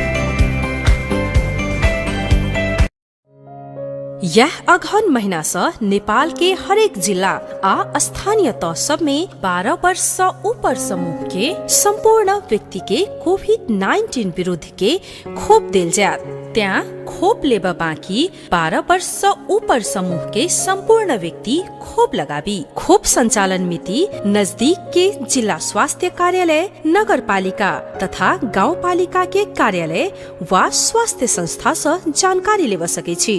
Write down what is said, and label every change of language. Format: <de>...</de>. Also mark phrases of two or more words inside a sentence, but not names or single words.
<mai>यह अगहन महीना से नेपाल के हरेक जिला आ स्थानीय तह सब में 12 वर्ष से ऊपर समूह के संपूर्ण व्यक्ति के कोविड-19 विरुद्ध के खोप देल जात। त्यहाँ खोप लेबा बाँकी 12 वर्ष से ऊपर समूह के संपूर्ण व्यक्ति खोप लगाबी। खोप संचालन मिति नजदीक के जिला स्वास्थ्य कार्यालय, नगर पालिका तथा गाँव पालिका के कार्यालय वा स्वास्थ्य संस्था से जानकारी लेवा सके छी।</mai>